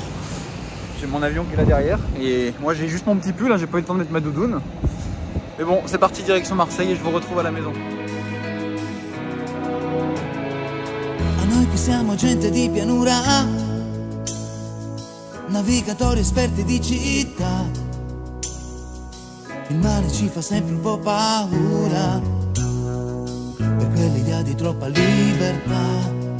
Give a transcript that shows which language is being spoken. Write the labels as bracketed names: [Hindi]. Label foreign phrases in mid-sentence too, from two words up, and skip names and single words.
[French] J'ai mon avion qui est là derrière et moi j'ai juste mon petit pull, là j'ai pas eu le temps de mettre ma doudoune. Mais bon, c'est parti direction Marseille et je vous retrouve à la maison. [Italian] A noi qui siamo gente di pianura, navigatori esperti di città, il mare ci fa sempre un po' paura, per quell'idea di troppa libertà.